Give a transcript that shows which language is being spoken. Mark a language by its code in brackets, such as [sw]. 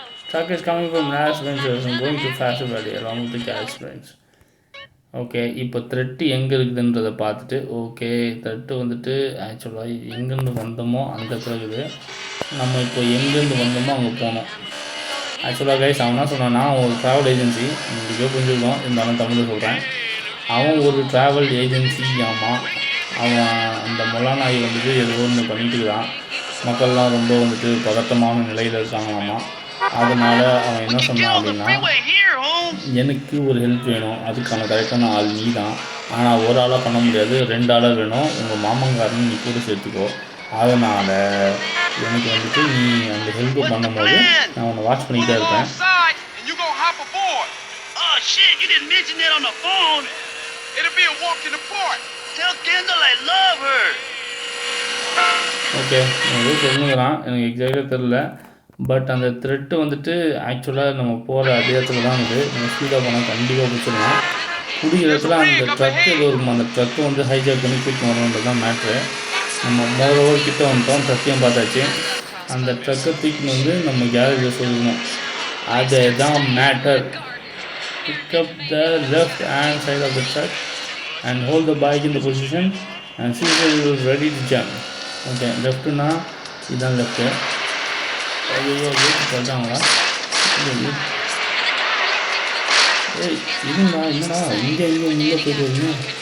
[en] Truck is coming from Las Vegas and going to Faster Valley along with the gas springs. [ta] Okay, இப்போ thread எங்கே இருக்குதுன்றதை பார்த்துட்டு, okay thread வந்துட்டு ஆக்சுவலாக எங்கேருந்து வந்தோமோ அந்த இடத்துல இருக்குது. நம்ம இப்போ எங்கேருந்து வந்தோமோ அங்கே போகணும். ஆக்சுவலாக கைஸ் அவன் என்ன சொன்னான்னா, ஒரு ட்ராவல் ஏஜென்சி இன்றைக்கோ புரிஞ்சுக்கணும், இருந்தாலும் தமிழில் சொல்கிறேன். அவன் ஒரு ட்ராவல் ஏஜென்சி ஆமாம். அவன் அந்த மொலானாய் வந்துட்டு ஏதோ ஒன்று பண்ணிட்டு இருக்கான். மக்கள்லாம் ரொம்ப வந்துட்டு பதட்டமான நிலையில் இருக்காங்களாமா. அதனால் அவன் என்ன சொன்னான் அப்படின்னா, எனக்கு ஒரு ஹெல்ப் வேணும், அதுக்கான கரெக்டான ஆள் நீ தான். ஆனால் ஒரு ஆளாக பண்ண முடியாது, 2 ஆளாக வேணும். உங்கள் மாமங்காரன் நீ கூட சேர்த்துக்கோ. அதனால் எனக்கு வந்துட்டு நீ அந்த ஹெல்ப்பு பண்ணும்போது நான் உன்னை வாட்ச் பண்ணிக்கிட்டே இருப்பேன். [en] Oh shit, you didn't mention that on the phone. It'll be a walk in the park. Tell Kendall I love her. [ta] Okay, ஏதோ சொல்லுங்கிறான், எனக்கு எக்ஸாக்டாக தெரில. பட் அந்த த்ரெட்டு வந்துட்டு ஆக்சுவலாக நம்ம போகிற அதே இடத்துல தான் இருக்குது. நம்ம ஸ்பீடாக போனால் கண்டிப்பாக பிடிச்சிடலாம். குடிக்கிற இடத்துல அந்த ட்ரக் ஏதோ இருக்கும், அந்த ட்ரக்கு வந்து ஹைஜாக் பண்ணி கூட்டிட்டு வரணுன்றது தான் மேட்ரு. நம்ம மோரோவர் கிட்ட வந்துட்டோம், ட்ரக்கையும் பார்த்தாச்சு. அந்த ட்ரக்கை தூக்கின்னு வந்து நம்ம கேரேஜில் சொல்லணும், அதுதான் matter. [en] Pick up the left hand side of the truck and hold the bike in the position and see if you are ready to jump. [ta] Okay, லெஃப்ட்டுனா இதுதான் லெஃப்ட்டு. ஐயோ வீட்டு சொல்லிட்டாங்களா? ஏய் இருங்கண்ணா, என்னடா இங்கே போயிட்டு வரீங்க?